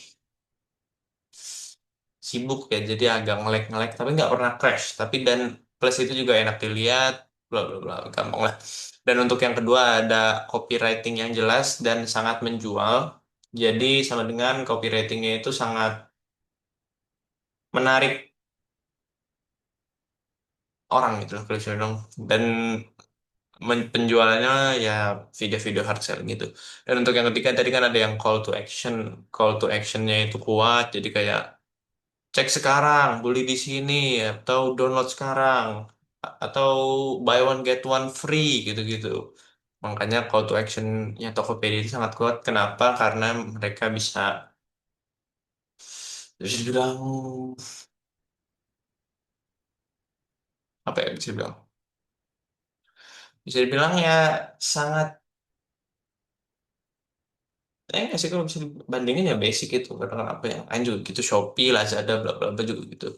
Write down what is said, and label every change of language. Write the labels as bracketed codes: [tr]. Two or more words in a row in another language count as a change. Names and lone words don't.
[id] sibuk ya jadi agak ngelek-ngelek tapi nggak pernah crash tapi dan plus itu juga enak dilihat bla bla bla gampang lah dan untuk yang kedua ada copywriting yang jelas dan sangat menjual jadi sama dengan copywritingnya itu sangat menarik orang gitu loh kalau saya bilang dan penjualannya ya video-video [en] hard selling [id] gitu dan untuk yang ketiga tadi kan ada yang [en] call to actionnya [id] itu kuat jadi kayak cek sekarang, beli di sini, atau download sekarang, atau [en] buy one get one free [id] gitu-gitu. Makanya [en] call to actionnya [id] Tokopedia itu sangat kuat. Kenapa? Karena mereka bisa dibilang apa ya? Bisa dibilang ya sangat nggak sih kalau bisa dibandingin ya basic itu karena kan apa yang lain juga gitu Shopee, Lazada, bla bla bla juga gitu.